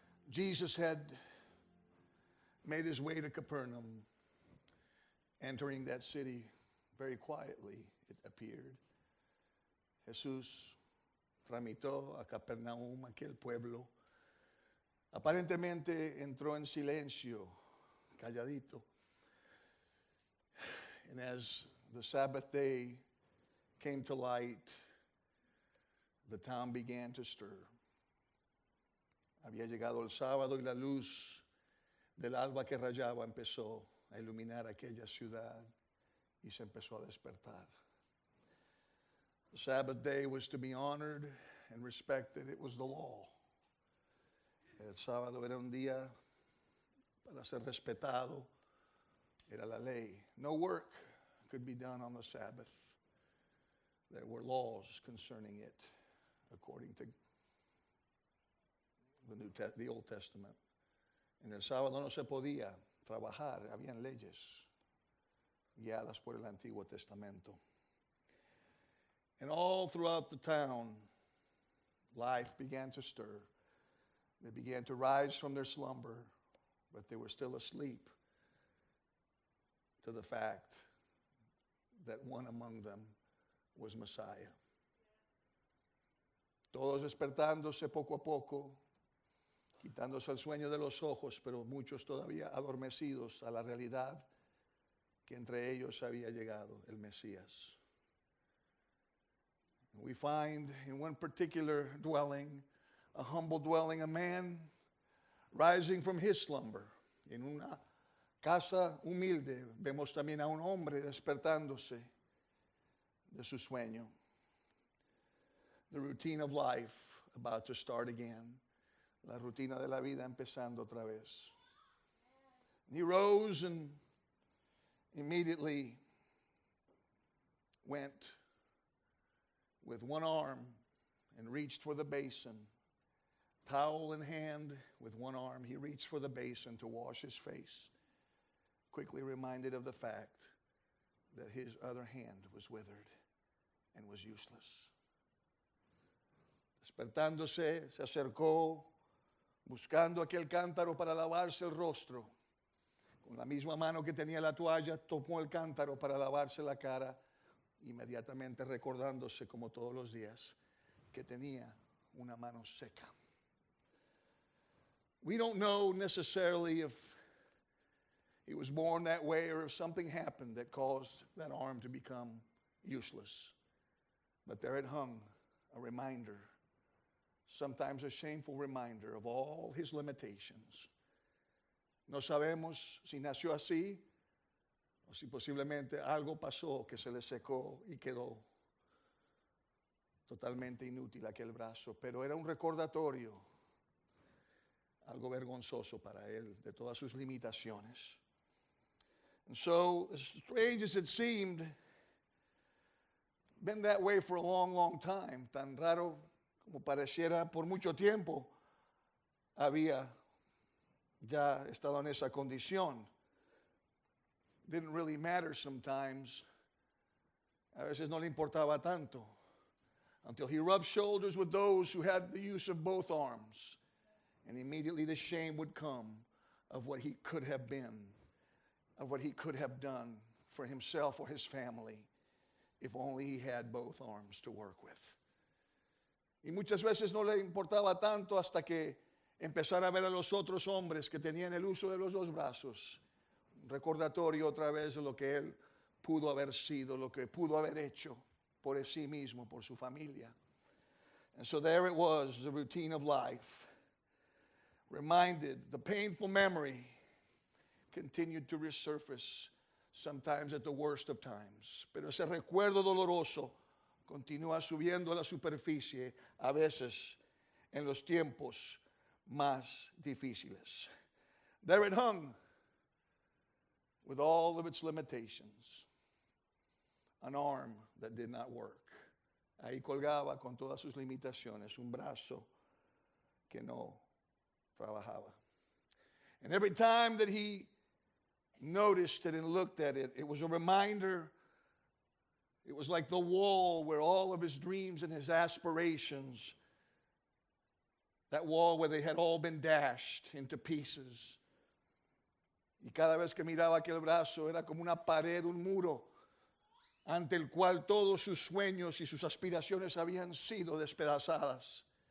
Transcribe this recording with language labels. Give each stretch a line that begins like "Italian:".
English: Jesus had made his way to Capernaum, entering that city very quietly, it appeared.
Spanish: Jesús tramitó a Capernaum, aquel pueblo. Aparentemente entró en silencio, calladito.
English: And as the Sabbath day came to light, the town began to stir.
Spanish: Había llegado el sábado y la luz del alba que rayaba empezó a iluminar aquella ciudad y se empezó a despertar.
English: The Sabbath day was to be honored and respected. It was the law.
Spanish: El sábado era un día para ser respetado. Era la ley.
English: No work could be done on the Sabbath. There were laws concerning it, according to the Old Testament.
Spanish: En el sábado no se podía trabajar. Habían leyes guiadas por el Antiguo Testamento.
English: And all throughout the town, life began to stir. They began to rise from their slumber, but they were still asleep to the fact that one among them was Messiah.
Spanish: Todos despertándose poco a poco, quitándose el sueño de los ojos, pero muchos todavía adormecidos a la realidad que entre ellos había llegado el Mesías.
English: We find in one particular dwelling, a humble dwelling, a man rising from his slumber.
Spanish: En una casa humilde vemos también a un hombre despertándose de su sueño.
English: The routine of life about to start again.
Spanish: La rutina de la vida empezando otra vez.
English: And he rose and immediately went with one arm and reached for the basin. Towel in hand, with one arm, he reached for the basin to wash his face, quickly reminded of the fact that his other hand was withered and was useless.
Spanish: Despertándose, se acercó, buscando aquel cántaro para lavarse el rostro. Con la misma mano que tenía la toalla, tomó el cántaro para lavarse la cara, inmediatamente recordándose, como todos los días, que tenía una mano seca.
English: We don't know necessarily if he was born that way or if something happened that caused that arm to become useless. But there it hung, a reminder, sometimes a shameful reminder of all his limitations.
Spanish: No sabemos si nació así o si posiblemente algo pasó que se le secó y quedó totalmente inútil aquel brazo, pero era un recordatorio, algo vergonzoso para él, de todas sus limitaciones.
English: And so, as strange as it seemed, been that way for a long, long time,
Spanish: tan raro como pareciera por mucho tiempo, había ya estado en esa condición.
English: Didn't really matter sometimes.
Spanish: A veces no le importaba tanto.
English: Until he rubbed shoulders with those who had the use of both arms. And immediately the shame would come of what he could have been, of what he could have done for himself or his family, if only he had both arms to work with.
Spanish: Y muchas veces no le importaba tanto hasta que empezara a ver a los otros hombres que tenían el uso de los dos brazos. Un recordatorio otra vez de lo que él pudo haber sido, lo que pudo haber hecho por sí mismo, por su familia.
English: And so there it was, the routine of life. Reminded, the painful memory continued to resurface, sometimes at the worst of times.
Spanish: Pero ese recuerdo doloroso continúa subiendo a la superficie, a veces en los tiempos más difíciles.
English: There it hung, with all of its limitations, an arm that did not work.
Spanish: Ahí colgaba con todas sus limitaciones, un brazo que no trabajaba.
English: And every time that he noticed it and looked at it, it was a reminder. It was like the wall where all of his dreams and his aspirations That wall where they had all been dashed into pieces.
Spanish: Y cada vez que miraba aquel brazo era como una pared, un muro, ante el cual todos sus sueños y sus aspiraciones habían sido despedazadas.